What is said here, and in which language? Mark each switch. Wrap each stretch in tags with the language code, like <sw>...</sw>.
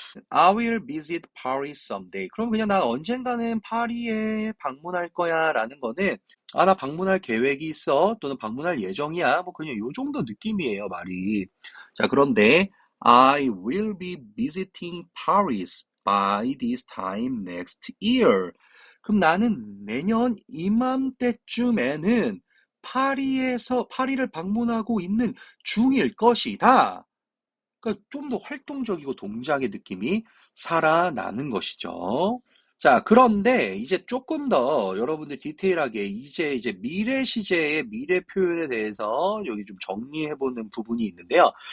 <en>I will visit Paris someday.</en> <ko>그럼 그냥 나 언젠가는 파리에 방문할 거야 라는 거는 아, 나 방문할 계획이 있어 또는 방문할 예정이야 뭐 그냥 요 정도 느낌이에요 말이. 자, 그런데</ko> <en>I will be visiting Paris by this time next year.</en> <ko>그럼 나는 내년 이맘때쯤에는 파리를 방문하고 있는 중일 것이다. 그러니까 좀 더 활동적이고 동작의 느낌이 살아나는 것이죠. 자, 그런데 이제 조금 더 여러분들 디테일하게 이제 미래 시제의 미래 표현에 대해서 여기 좀 정리해보는 부분이 있는데요.</ko>